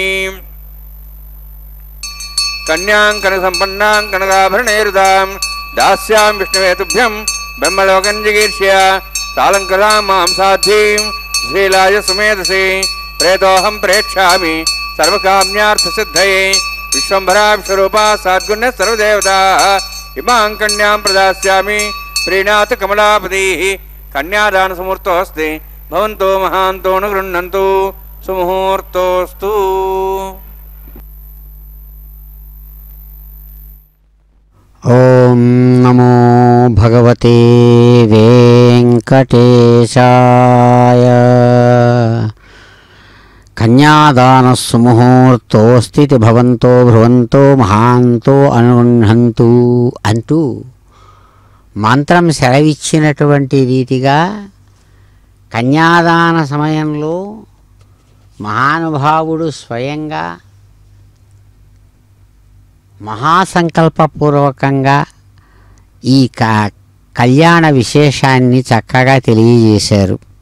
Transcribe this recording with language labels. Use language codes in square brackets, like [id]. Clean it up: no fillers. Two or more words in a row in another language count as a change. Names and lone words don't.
[sa] कन्यां कनकसम्पन्नां कनकाभरणैरुदां दास्यां विष्णवे तुभ्यं ब्रह्मलोकं जिगीर्ष्य सालङ्कृतां मां साध्वीं श्रीलाय सुमेधसे प्रेतोऽहं प्रेक्ष्यामि सर्वकाम्यार्थसिद्धये विश्वम्भरा विश्वरूपा साद्गुण्य सर्वदेवताः इमां कन्यां प्रदास्यामि प्रीणाथ कमलापतिः कन्यादानसमुहूर्तोऽस्ति भवन्तो महान्तो न गृह्णन्तु सुमुहूर्तोऽस्तु। ఓం నమో భగవతే వెంకటేశాయ. కన్యాదాన సుముహూర్తోస్థితి భవంతో భ్రువంతో మహాంతో అనుగృహంతు [te] అంటూ మంత్రం సెలవిచ్చినటువంటి రీతిగా కన్యాదాన సమయంలో మహానుభావుడు స్వయంగా మహాసంకల్పపూర్వకంగా ఈ కళ్యాణ విశేషాన్ని చక్కగా తెలియజేశారు.